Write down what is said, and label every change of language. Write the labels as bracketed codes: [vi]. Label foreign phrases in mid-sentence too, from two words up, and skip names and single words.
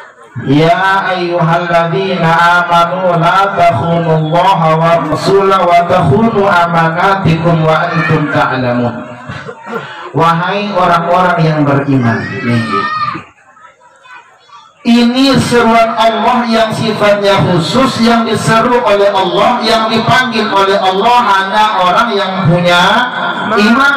[ar] يا أيها الذين آمنوا لا تخونوا الله ورسوله وتخونوا أماناتكم وأنتم تعلمون. [id] Wahai orang-orang yang beriman. Ini seruan Allah yang sifatnya khusus, yang diseru oleh Allah, yang dipanggil oleh Allah hanya orang yang punya iman.